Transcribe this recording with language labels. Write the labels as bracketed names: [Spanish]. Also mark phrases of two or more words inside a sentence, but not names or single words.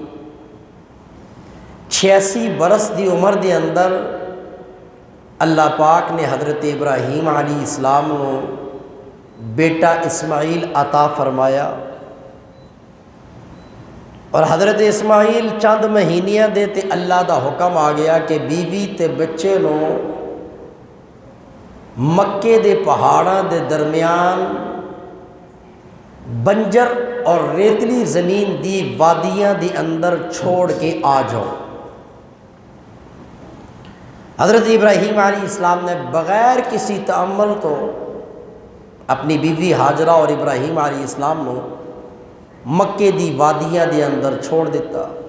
[Urdu] 86 [Punjabi] برس دی عمر دے اندر [Urdu] اللہ پاک نے حضرت ابراہیم علیہ السلام کو بیٹا اسماعیل عطا فرمایا، [Punjabi] اور حضرت اسماعیل چند مہینیاں دے تے اللہ دا حکم آ گیا کہ بیوی تے بچے نو مکے دے پہاڑاں دے درمیان بنجر اور ریتلی زمین دی وادیاں دی اندر چھوڑ کے آ جاؤ۔ [Urdu] حضرت ابراہیم علیہ السلام نے بغیر کسی تأمل تو اپنی بیوی ہاجرہ اور ابراہیم علیہ السلام [Punjabi] نو مکے دی وادیاں دے اندر [Urdu] چھوڑ دیتا۔